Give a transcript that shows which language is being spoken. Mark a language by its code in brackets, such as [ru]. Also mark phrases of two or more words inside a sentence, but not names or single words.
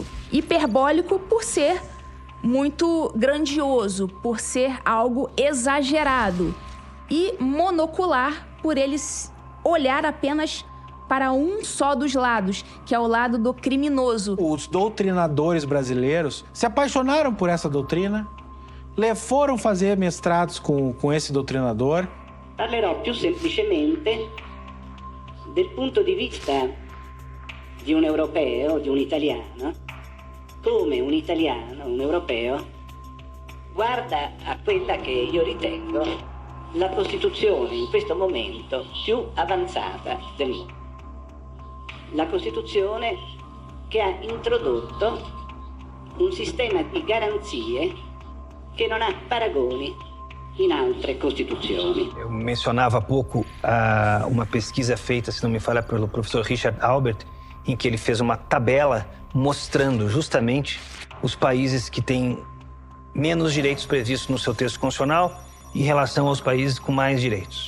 [pt] Hiperbólico por ser muito grandioso, por ser algo exagerado, e monocular por eles olhar apenas para um só dos lados, que é o lado do criminoso. Os doutrinadores brasileiros se apaixonaram por essa doutrina, foram fazer mestrados com esse doutrinador. [it] Parlerò più semplicemente del punto di vista di un europeo, di un italiano, come un italiano, un europeo, guarda a quella che io ritengo la Costituzione in questo momento più avanzata del mondo. La Costituzione che ha introdotto un sistema di garanzie che non ha paragoni in altre Costituzioni. [pt] Eu mencionava há pouco uma pesquisa feita, se não me falha, pelo professor Richard Albert, em que ele fez uma tabela mostrando justamente os países que têm menos direitos previstos no seu texto constitucional em relação aos países com mais direitos.